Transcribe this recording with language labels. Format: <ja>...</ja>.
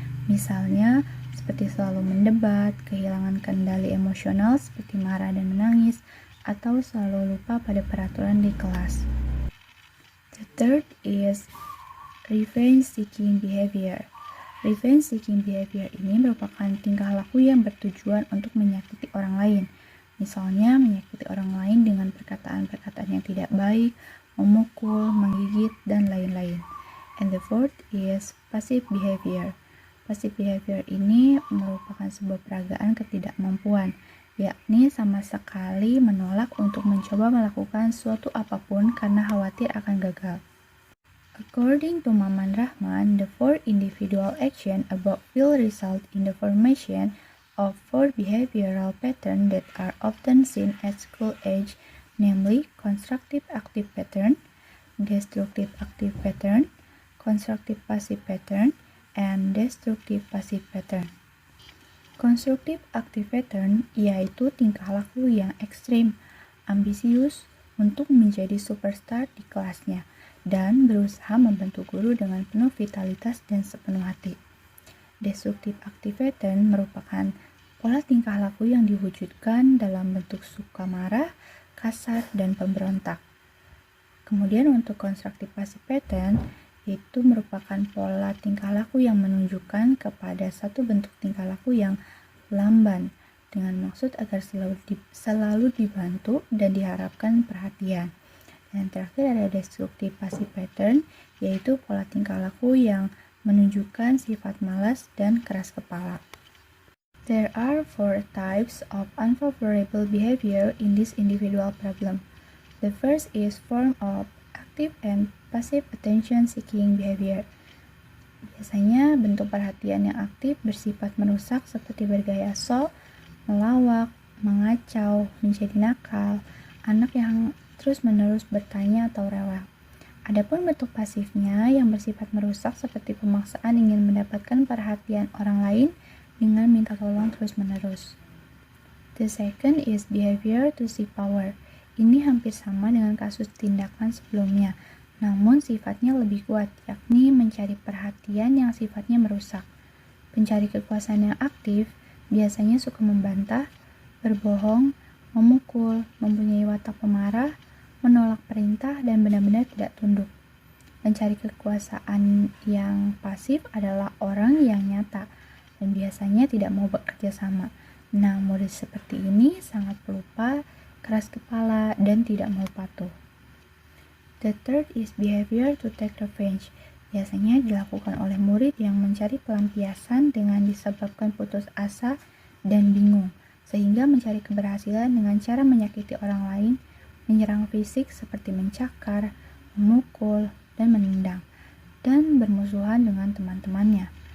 <id>Misalnya, seperti selalu mendebat, kehilangan kendali emosional seperti marah dan menangis, atau selalu lupa pada peraturan di kelas.</id> <en>The third is revenge-seeking behavior.</en> <id>Revenge-seeking behavior ini merupakan tingkah laku yang bertujuan untuk menyakiti orang lain. Misalnya, menyakiti orang lain dengan perkataan-perkataan yang tidak baik, memukul, menggigit, dan lain-lain.</id> <en>And the fourth is passive behavior.</en> <id>Passive behavior ini merupakan sebuah peragaan ketidakmampuan, yakni sama sekali menolak untuk mencoba melakukan suatu apapun karena khawatir akan gagal.</id> <en>According to Maman Rahman, the 4 individual action above will result in the formation of 4 behavioral patterns that are often seen at school age, namely constructive active pattern, destructive active pattern, constructive passive pattern, and destructive passive pattern.</en> <id>Constructive active pattern yaitu tingkah laku yang ekstrim, ambisius untuk menjadi superstar di kelasnya, dan berusaha membantu guru dengan penuh vitalitas dan sepenuh hati. Destructive active pattern merupakan pola tingkah laku yang diwujudkan dalam bentuk suka marah, kasar, dan pemberontak. Kemudian untuk constructive passive pattern, itu merupakan pola tingkah laku yang menunjukkan kepada satu bentuk tingkah laku yang lamban, dengan maksud agar selalu dibantu dan diharapkan perhatian. Dan terakhir ada destructive passive pattern, yaitu pola tingkah laku yang menunjukkan sifat malas dan keras kepala.</id> <en>There are 4 types of unfavorable behavior in this individual problem. The first is form of active and passive attention-seeking behavior.</en> <id>Biasanya bentuk perhatian yang aktif bersifat merusak seperti bergaya sok, melawak, mengacau, menjadi nakal, anak yang terus-menerus bertanya atau rewel. Adapun bentuk pasifnya yang bersifat merusak seperti pemaksaan ingin mendapatkan perhatian orang lain dengan minta tolong terus-menerus.</id> <en>The second is behavior to seek power.</en> <id>Ini hampir sama dengan kasus tindakan sebelumnya, namun sifatnya lebih kuat, yakni mencari perhatian yang sifatnya merusak. Pencari kekuasaan yang aktif biasanya suka membantah, berbohong, memukul, mempunyai watak pemarah, menolak perintah, dan benar-benar tidak tunduk. Pencari kekuasaan yang pasif adalah orang yang nyata dan biasanya tidak mau bekerja sama. Nah, murid seperti ini sangat pelupa, keras kepala, dan tidak mau patuh.</id> <en>The third is behavior to take revenge.</en> <id>Biasanya dilakukan oleh murid yang mencari pelampiasan dengan disebabkan putus asa dan bingung, sehingga mencari keberhasilan dengan cara menyakiti orang lain, menyerang fisik seperti mencakar, memukul, dan menendang, dan bermusuhan dengan teman-temannya.</id>